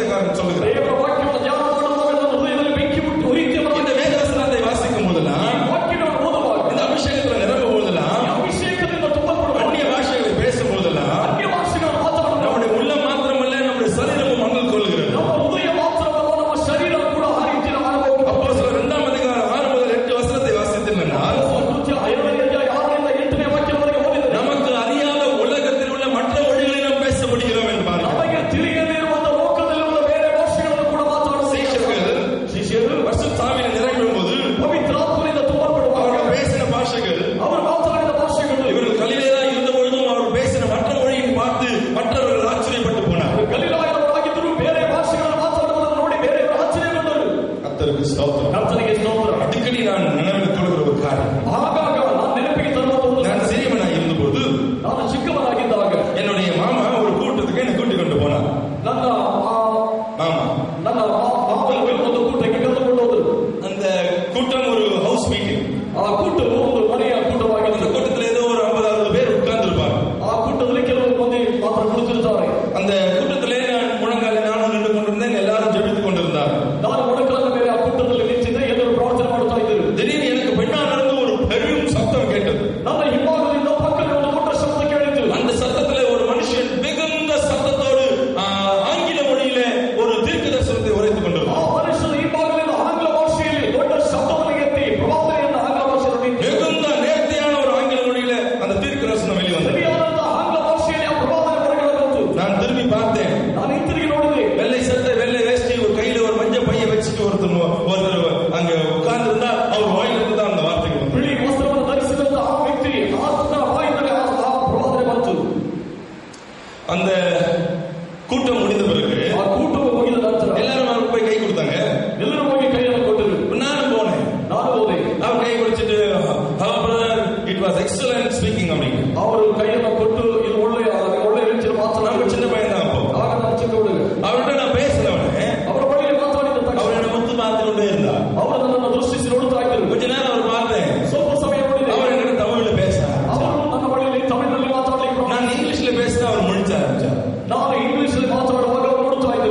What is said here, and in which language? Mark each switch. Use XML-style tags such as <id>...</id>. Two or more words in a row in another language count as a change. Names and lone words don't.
<ta>சொல்லுகிறார்.</ta> <kn>ದೇವರ ವಾಕ್ಯವನ್ನು ಧ್ಯಾನ ಮಾಡುವಾಗ ನನ್ನ ಹೃದಯದಲ್ಲಿ ಬೆಂಕಿ ಮುಟ್ಟಿ ಉರಿಯುತ್ತದೆ.</kn> <ta>இந்த வேத வசனத்தை வாசிக்கும் போதெல்லாம்,</ta> <kn>ವಾಕ್ಯಗಳನ್ನು ಓದುವಾಗ,</kn> <ta>இந்த அபிஷேகத்துல நிரம்பும் போதெல்லாம்,</ta> <kn>ಅಭಿಷೇಕದಿಂದ ತುಂಬಲ್ಪಡುವ</kn> <ta>அந்நிய பாஷைகளை பேசும் போதெல்லாம்</ta> <kn>ಅನ್ಯ ಭಾಷೆಗಳನ್ನು ಮಾತನಾಡುವ</kn> <ta>நம்முடைய உள்ளம் மாத்திரமல்ல, நம்முடைய சரீரமும் மங்கள் கொள்கிறது.</ta> <kn>ನಮ್ಮ ಹೃದಯ ಮಾತ್ರವಲ್ಲ, ನಮ್ಮ ಶರೀರ ಕೂಡ ಆ ರೀತಿಯ ಅನುಭವ.</kn> <ta>அப்போஸ்தலர் 2 அதிகாரம் 6 முதல் 8 வசனத்தை வாசித்தீர்கள்.</ta> <kn>ಕೃತ್ಯ 5ನೇ ಅಧ್ಯಾಯ 6ರಿಂದ 8ನೇ ವಾಕ್ಯವರೆಗೆ ಓದಿದರೆ</kn> <ta>நமக்கு அறியாத உலகத்தில் உள்ள மற்ற மொழிகளை நாம் பேச முடிகிறோம் என்று பாருங்கள்.</ta> <kn>ನಮಗೆ ತಿಳಿಯದೇ ಇರುವಂತಹ ಲೋಕದಲ್ಲಿರುವ ಬೇರೆ ಭಾಷೆಗಳನ್ನು ಕೂಡ ಮಾತನಾಡುವ ಶಿಷ್ಯರು</kn> <ta>பரிசுத்தாவியில நிரம்பும் போது</ta> <kn>ಪವಿತ್ರಾತ್ಮನಿಂದ ತುಂಬಲ್ಪಡುವಾಗ</kn> <ta>அவர்கள் பேசின பாஷைகள்,</ta> <kn>ಅವರು ಮಾತನಾಡಿದ ಭಾಷೆಗಳು,</kn> <ta>இவர்கள் கலிலேயா இருந்த பொழுதும் அவர்கள் பேசின மற்ற மொழியை பார்த்து மற்றவர்கள் ஆச்சரியப்பட்டு போனார்.</ta> <kn>ಗಲಿಲಾಯದವರಾಗಿದ್ದರೂ ಬೇರೆ ಭಾಷೆಗಳನ್ನು ಮಾತನಾಡುವುದನ್ನು ನೋಡಿ ಬೇರೆಯವರು ಆಶ್ಚರ್ಯಗೊಂಡರು.</kn> <ta>கர்த்தருக்கு ஸ்தோத்திரம்.</ta> <kn>ಕರ್ತನಿಗೆ ಸ್ತೋತ್ರ.</kn> <ta>அடிக்கடி நான் நினைவில் கொள்கிற ஒரு காரியம்,</ta> <kn>ಆಗಾಗ ನಾನು ನೆನಪಿಗೆ ತರುವ ಒಂದು</kn> <ta>நான் சிறியவனாய் இருந்தபோது</ta> <kn>ನಾನು ಚಿಕ್ಕವನಾಗಿದ್ದಾಗ</kn> <ta>என்னுடைய மாமா ஒரு கூட்டத்துக்கு என்னை கூட்டிக் கொண்டு போனார்.</ta> <kn>ನನ್ನ</kn> <ta>மாமா</ta> <kn>ಮಾವಲ್ಲಿ ಒಂದು ಕೂಟಕ್ಕೆ ಕರೆದುಕೊಂಡು ಹೋದರು.</kn> <ta>அந்த கூட்டம் ஒரு ஹவுஸ் மீட்டிங்.</ta> <kn>ಆ ಕೂಟವು ಒಂದು ಮನೆಯ</kn> <ta>அந்த</ta> <kn>ಕೂಟವಾಗಿತ್ತು.</kn> <ta>கூட்டத்தில் ஏதோ ஒரு 50-60 பேர் உட்கார்ந்து இருப்பாங்க.</ta> <kn>ಆ ಕೂಟದಲ್ಲಿ ಕೆಲವು ಮಂದಿ ಮಾತ್ರ ಕುಳಿತಿರುತ್ತಾರೆ.</kn> <ta>அந்த கூட்டத்திலே நான் முழங்காலில் நானும் நின்று கொண்டிருந்தேன். எல்லாரும் ஜெபித்துக் கொண்டிருந்தார்.</ta> <kn>ನಾನು ಮೊಣಕಾಲ ಮೇಲೆ ಆ ಕೂಟದಲ್ಲಿ ನಿಂತಿದ್ದೆ. ಎಲ್ಲರೂ ಪ್ರಾರ್ಥನೆ ಮಾಡುತ್ತಾ ಇದ್ದರು.</kn> <ta>திடீர்னு எனக்கு பின்னாலிருந்து ஒரு பெரும் சத்தம் கேட்டது.</ta> <kn>ನನ್ನ ಹಿಂಭಾಗದಿಂದ ಪಕ್ಕದಲ್ಲಿ ಒಂದು ದೊಡ್ಡ ಶಬ್ದ ಕೇಳಿತು.</kn> <ta>அந்த சத்தத்திலே ஒரு மனுஷன் மிகுந்த சத்தத்தோடு ஆங்கில மொழியிலே ஒரு தீர்க்கதரிசனத்தை உரைத்துக்</ta> <kn>ಆ</kn> <ta>கொண்டிருந்தார்.</ta> <kn>ಮನುಷ್ಯನ ಹಿಂಭಾಗದಿಂದ ಆಂಗ್ಲ ಭಾಷೆಯಲ್ಲಿ ದೊಡ್ಡ ಶಬ್ದವನ್ನು ಎತ್ತಿ ಪ್ರವಾದನೆಯನ್ನು ಆಂಗ್ಲ ಭಾಷೆಯಲ್ಲಿ</kn> <ta>மிகுந்த நேர்த்தியான ஒரு ஆங்கில மொழியில அந்த தீர்க்கதரிசனம் வெளிவந்தது.</ta> <kn>ಸರಿಯಾದಂತಹ ಆಂಗ್ಲ ಭಾಷೆಯಲ್ಲಿ ಆ ಪ್ರವಾದನೆ ಹೊರಗಡೆ ಬಂತು.</kn> <ta>நான் திரும்பி பார்த்தேன்.</ta> <kn>ನಾನು ಹಿಂತಿರುಗಿ ನೋಡಿದೆ.</kn> <ta>வெள்ளை சட்டை, வெள்ளை வேஷ்டி, ஒரு கையில ஒரு மஞ்சள் பைய வச்சுட்டு ஒருத்தர் அங்க உட்கார்ந்து இருந்தா அவர் வாயிலிருந்து தான் அந்த வார்த்தைகள் வந்து.</ta> <kn>ಬಿಳಿ ವಸ್ತ್ರವನ್ನು ಧರಿಸಿದಂತ ಆ ವ್ಯಕ್ತಿ ಆತನ ಬಾಯಿಂದಲೇ ಆ ಪ್ರವಾದನೆ ಬಂತು.</kn> <ta>அந்த கூட்டம் முடிந்த பிறகு</ta> <kn>ಆ ಕೂಟವು ಮುಗಿದ ನಂತರ</kn> <ta>எல்லாரும் அவருக்கு போய் கை கொடுத்தாங்க.</ta> <kn>ಎಲ್ಲರೂ ಹೋಗಿ ಕೈಯನ್ನು ಕೊಟ್ಟರು.</kn> <ta>நானும் போனேன்.</ta> <kn>ನಾನು ಹೋದೆ.</kn> <ta>அவர் கை குடிச்சிட்டு</ta> <en>it was excellent speaking</en> <ta>அப்படின்னு.</ta> <kn>ಅವರು ಕೈಯನ್ನು ಕೊಟ್ಟು ಇದು ಒಳ್ಳೆಯ ರೀತಿಯಲ್ಲಿ</kn> <ta>நம்ம</ta> <kn>ಮಾತನಾಡಿ.</kn> <ta>சின்ன பையன் தான் அப்போ.</ta> <kn>ಆಗ ನಾನು ಚಿಕ್ಕ ಹುಡುಗ.</kn> <ta>அவர்கிட்ட நான் பேசினவனே</ta> <kn>ಅವರ ಬಳಿಯಲ್ಲಿ ಮಾತಾಡಿದ</kn> <ta>அவர்</ta> <kn>ತಕ್ಷಣ</kn> <ta>என்னை முத்து பார்த்து கொண்டே இருந்தார்.</ta> <kn>ಅವರು ನನ್ನನ್ನು ದೃಷ್ಟಿಸಿ ನೋಡುತ್ತಾ ಇದ್ದರು.</kn> <ta>கொஞ்ச நேரம் அவர் பார்த்தேன்.</ta> <kn>ಸ್ವಲ್ಪ ಸಮಯ ನೋಡಿದೆ.</kn> <ta>அவர் என்ன தமிழ்ல பேச</ta> <kn>ಅವರು ನನ್ನ ಬಳಿಯಲ್ಲಿ ತಮಿಳಿನಲ್ಲಿ ಮಾತಾಡಲಿಕ್ಕೆ</kn> <ta>நான் இங்கிலீஷ்ல பேசினா அவர் முடிச்ச ஆரம்பிச்சார்.</ta> <kn>ನಾನು ಇಂಗ್ಲಿಷಲ್ಲಿ ಮಾತಾಡುವಾಗ ಅವರು ನೋಡುತ್ತಾ ಇದ್ದರು.</kn>